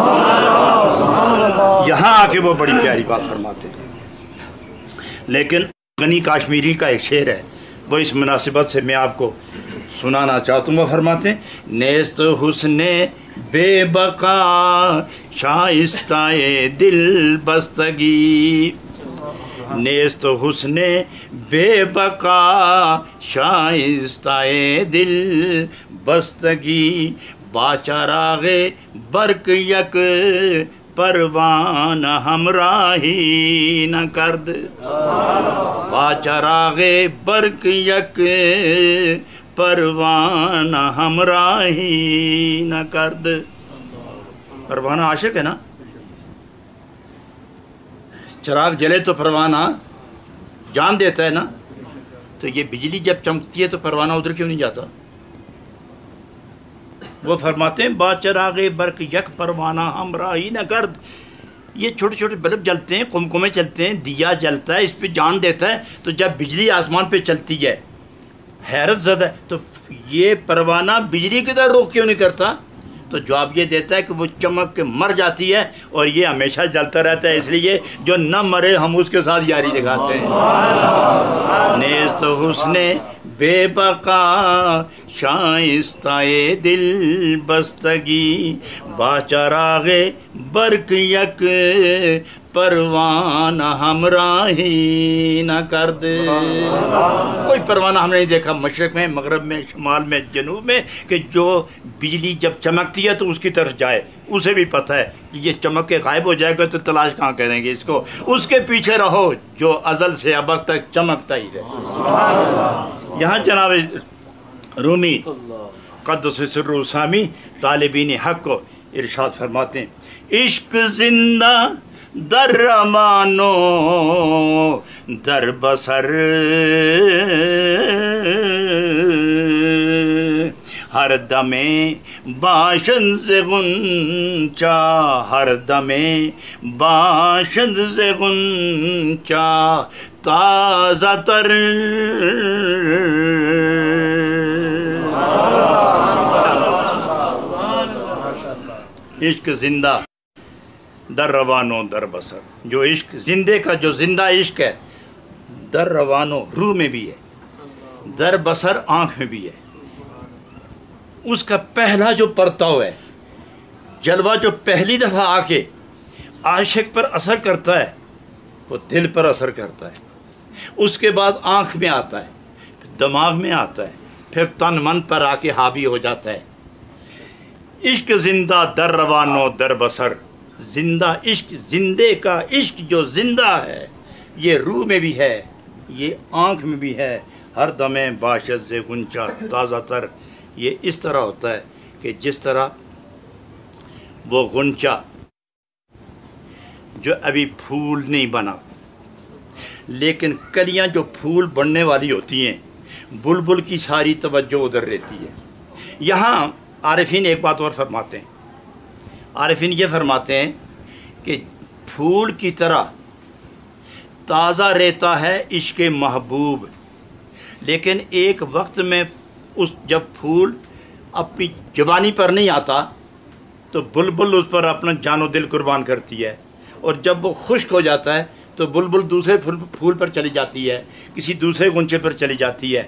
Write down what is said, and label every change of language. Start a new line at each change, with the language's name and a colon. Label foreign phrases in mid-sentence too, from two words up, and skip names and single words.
Urdu: یہاں آ کے وہ بڑی پیاری بات فرماتے ہیں۔ لیکن غنی کاشمیری کا ایک شعر ہے، وہ اس مناسبت سے میں آپ کو سنانا چاہتا ہوں۔ وہ فرماتے ہیں
Persian: نیست حسن بے بقا شائستہ دل بستگی، نیست حسن بے بقا شائستہ دل بستگی، با چراغ برق یک پروانہ ہمراہی نہ کرد، با چراغ برق یک پروانہ ہمراہی نہ کرد۔
Urdu: پروانہ عاشق ہے نا، چراغ جلے تو پروانہ جان دیتا ہے نا، تو یہ بجلی جب چمکتی ہے تو پروانہ ادھر کیوں نہیں جاتا؟ وہ فرماتے ہیں
Persian: با چراغ برق یک پروانہ ہمراہی نہ کرد،
Urdu: یہ چھوٹے چھوٹے بلب جلتے ہیں، قمقمے چلتے ہیں، دیا جلتا ہے، اس پہ جان دیتا ہے، تو جب بجلی آسمان پہ چلتی ہے حیرت زدہ ہے، تو یہ پروانہ بجلی کی طرح رخ کیوں نہیں کرتا؟ تو جواب یہ دیتا ہے کہ وہ چمک کے مر جاتی ہے اور یہ ہمیشہ جلتا رہتا ہے، اس لیے جو نہ مرے ہم اس کے ساتھ یاری لگاتے ہیں۔
Persian: نیست حسن بے بقا شائستہ دل بستگی، با چراغ برق یک پروانہ ہمراہی نہ کرد۔
Urdu: کوئی پروانہ ہم نے نہیں دیکھا مشرق میں، مغرب میں، شمال میں، جنوب میں، کہ جو بجلی جب چمکتی ہے تو اس کی طرف جائے۔ اسے بھی پتہ ہے کہ یہ چمک کے غائب ہو جائے گا تو تلاش کہاں کریں گے اس کو، اس کے پیچھے رہو جو ازل سے ابد تک چمکتا ہی رہے۔ یہاں جناب رومی قدس سرہ سامی طالبین حق کو ارشاد فرماتے ہیں
Persian: عشق زندہ در روانو در بسر، ہر دمیں باشند سے غنچہ، ہر دمیں باشند سے غنچہ تازہ تر، عشق زندہ در روانو در بسر،
Urdu: جو عشق زندے کا جو زندہ عشق ہے
Persian: در روانو
Urdu: روح میں بھی ہے،
Persian: در بسر
Urdu: آنکھ میں بھی ہے، اس کا پہلا جو پرتاؤ ہے، جلوہ جو پہلی دفعہ آ کے عاشق پر اثر کرتا ہے وہ دل پر اثر کرتا ہے، اس کے بعد آنکھ میں آتا ہے، پھر دماغ میں آتا ہے، پھر تن من پر آ کے حاوی ہو جاتا ہے۔
Persian: عشق زندہ در روانو در بسر،
Urdu: زندہ عشق، زندے کا عشق جو زندہ ہے یہ روح میں بھی ہے، یہ آنکھ میں بھی ہے،
Persian: ہر دمیں باشد سے غنچہ تازہ تر۔
Urdu: یہ اس طرح ہوتا ہے کہ جس طرح وہ غنچہ جو ابھی پھول نہیں بنا، لیکن کلیاں جو پھول بننے والی ہوتی ہیں، بلبل کی ساری توجہ ادھر رہتی ہے. یہاں عارفین ایک بات اور فرماتے ہیں، عارفین یہ فرماتے ہیں کہ پھول کی طرح تازہ رہتا ہے عشق محبوب، لیکن ایک وقت میں جب پھول اپنی جوانی پر نہیں آتا تو بلبل اس پر اپنا جان و دل قربان کرتی ہے، اور جب وہ خشک ہو جاتا ہے تو بلبل دوسرے پھول پر چلی جاتی ہے، کسی دوسرے غنچے پر چلی جاتی ہے.